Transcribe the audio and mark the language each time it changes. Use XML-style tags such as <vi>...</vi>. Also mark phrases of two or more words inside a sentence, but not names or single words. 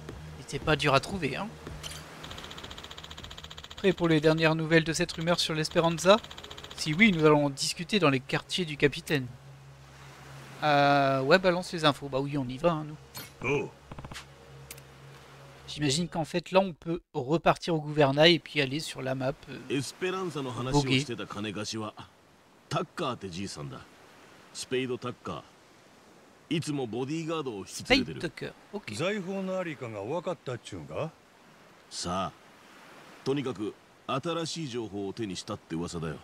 <fr>C'était pas dur à trouver, hein. Prêt pour les dernières nouvelles de cette rumeur sur l'Esperanza? Si oui, nous allons en discuter dans les quartiers du capitaine. Ouais, balance les infos. Bah oui, on y va, hein, nous. Oh. J'imagine qu'en fait, là, on peut repartir au gouvernail et puis aller sur la map. Voguer.</fr> <ja>タッカーってじいさんだ。スペイドタッカー。いつもボディーガードを引き連れてる。 Okay. 財宝のありかが分かったっちゅうんか。さあ、とにかく新しい情報を手にしたって噂だよ。</ja>